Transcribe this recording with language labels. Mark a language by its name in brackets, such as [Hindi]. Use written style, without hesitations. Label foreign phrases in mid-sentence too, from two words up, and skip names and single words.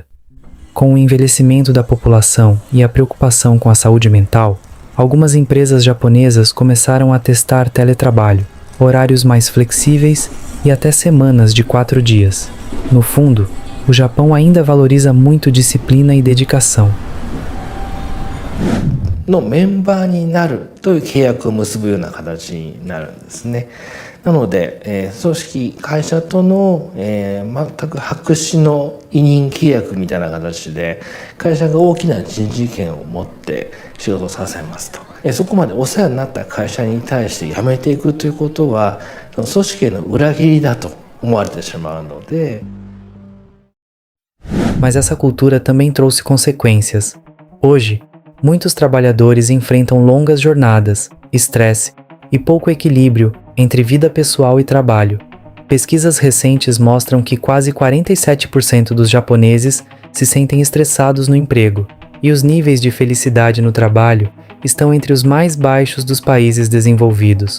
[Portuguese] Com o envelhecimento da população e a preocupação com a saúde mental, algumas empresas japonesas começaram a testar teletrabalho, horários mais flexíveis e até semanas de 4 dias. No fundo, o Japão ainda valoriza muito disciplina e dedicação. [Japanese] のメンバーになるという契約を結ぶような形になるんですね。なので、組織会社との、全く白紙の委任契約みたいな形で会社が大きな人事権を持って仕事をさせますと。そこまでお世話になった会社に対して辞めていくということは組織への裏切りだと思われてしまうので。 [Portuguese] Mas essa cultura também trouxe consequências. Hoje, muitos trabalhadores enfrentam longas jornadas, estresse e pouco equilíbrio entre vida pessoal e trabalho. Pesquisas recentes mostram que quase 47% dos japoneses se sentem estressados no emprego, e os níveis de felicidade no trabalho estão entre os mais baixos dos países desenvolvidos.